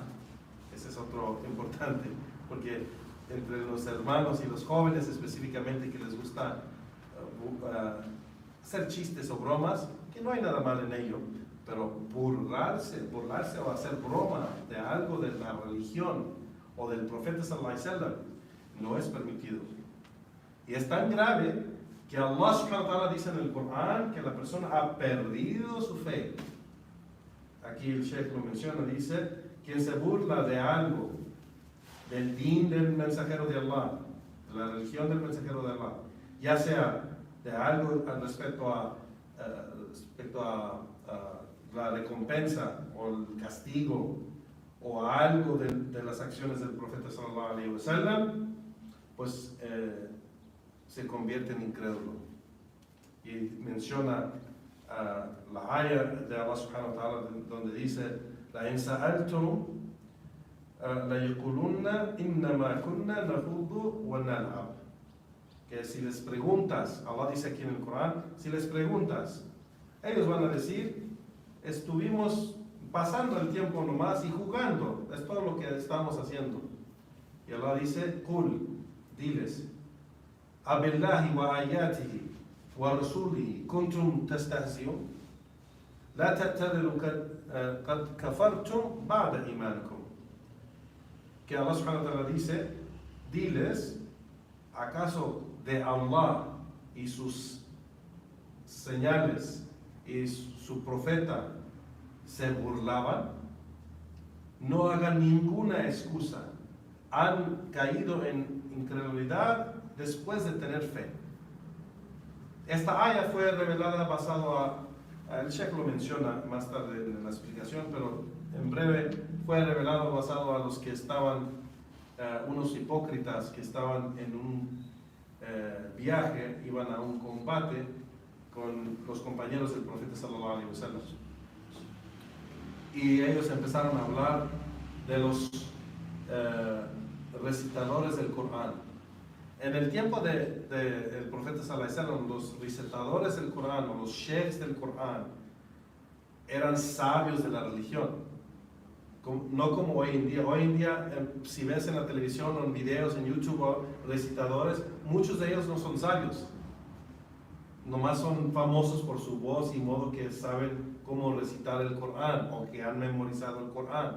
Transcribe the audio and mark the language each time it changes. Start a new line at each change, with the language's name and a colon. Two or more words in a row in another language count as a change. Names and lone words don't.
Spanish: Ese es otro importante, porque entre los hermanos y los jóvenes específicamente que les gusta hacer chistes o bromas, que no hay nada mal en ello, pero burlarse o hacer broma de algo de la religión o del profeta
Arabic: صلى الله عليه وسلم,
Spanish: no es permitido. Y es tan grave que Allah
Arabic: سبحانه وتعالى
Spanish: dice en el Corán que la persona ha perdido su fe. Aquí el Sheikh lo menciona, dice, quien se burla de algo, del din del mensajero de Allah, de la religión del mensajero de Allah, ya sea de algo respecto a la recompensa o el castigo o a algo de las acciones del profeta
Arabic: صلى الله عليه وسلم,
Spanish: pues se convierte en incrédulo. Y menciona la ayah de Allah
Arabic: سبحانه وتعالى
Spanish: donde dice:
Arabic: ولئن سألتهم ليقولن إنما كنا نخوض ونلعب.
Spanish: Que si les preguntas, Allah dice aquí en el Corán, si les preguntas, ellos van a decir, estuvimos pasando el tiempo nomás y jugando, es todo lo que estamos haciendo. Y Allah dice,
Arabic: Qul, diles, أبالله وآياته ورسوله كنتم تستهزئون لا تعتذروا قد كفرتم بعد إيمانكم.
Spanish: Que Allah
Arabic: سبحانه وتعالى
Spanish: dice, diles, ¿acaso de Allah y sus señales y su profeta se burlaban? No hagan ninguna excusa. Han caído en incredulidad después de tener fe. Esta ayah fue revelada basado el Sheikh lo menciona más tarde en la explicación, pero en breve fue revelado basado a los que estaban, unos hipócritas que estaban en un viaje, iban a un combate con los compañeros del profeta
Arabic: صلى الله عليه وسلم.
Spanish: Y ellos empezaron a hablar de los recitadores del Corán. En el tiempo del profeta
Arabic: صلى الله عليه وسلم,
Spanish: los recitadores del Corán o los sheikhs del Corán eran sabios de la religión. No como hoy en día. Hoy en día, si ves en la televisión o en videos en YouTube o recitadores, muchos de ellos no son sabios. Nomás son famosos por su voz y modo que saben cómo recitar el Corán o que han memorizado el Corán.